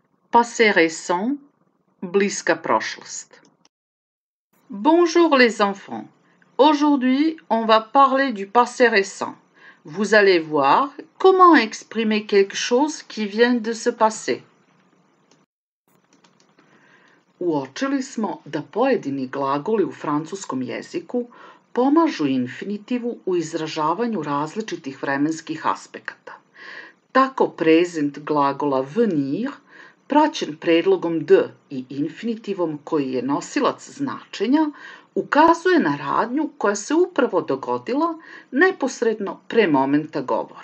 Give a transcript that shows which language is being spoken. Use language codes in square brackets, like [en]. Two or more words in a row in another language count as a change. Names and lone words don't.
[fr] Passé récent, [sr] bliska prošlost. [fr] Bonjour les enfants. Aujourd'hui, on va parler du passé récent. Vous allez voir comment exprimer quelque chose qui vient de se passer. [sr] Uočili smo da pojedini glagoli u francuskom jeziku pomažu infinitivu u izražavanju različitih vremenskih aspekata. Tako prezent glagola venir, praćen predlogom d i infinitivom koji je nosilac značenja, ukazuje na radnju koja se upravo dogodila neposredno pre momenta govora.